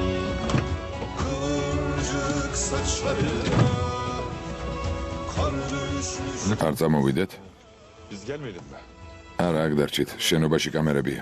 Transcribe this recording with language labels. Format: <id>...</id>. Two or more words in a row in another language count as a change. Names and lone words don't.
<tr>Kıvırcık saçlarına, kar düşmüş.</tr> <ka>არ წამოვიდეთ?</ka> <tr>Biz gelmeyelim mi?</tr> <ka>არა, აქ დარჩით, შენობაში კამერებია.</ka>